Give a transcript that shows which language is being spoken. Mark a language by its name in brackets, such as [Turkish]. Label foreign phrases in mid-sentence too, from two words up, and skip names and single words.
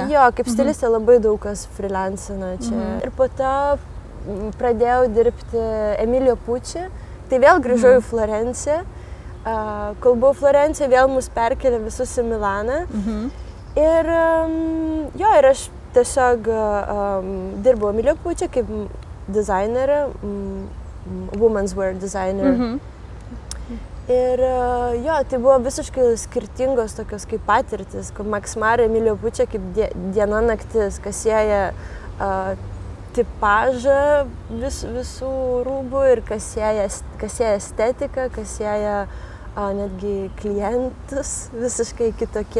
[Lithuanian] Jo, kaip stilistė labai daug kas freelancina čia. Ir po to pradėjau dirbti Emilio Pucci. Tai vėl grįžau į Florenciją. Kol buvau Florencijoje, vėl mus perkelė visus į Milaną. Ir jo, ir aš tiesiog dirbau Emilio Pucci kaip dizainerė, [English] women's wear designer. [Lithuanian] Ir jo, tai buvo visiškai skirtingos tokios kaip patirtis, kaip Max Mara, Emilio Pucci kaip diena naktis, kas sieja tipažą visų rūbų ir kas sieja estetiką, kas sieja netgi klientus visiškai kitokie.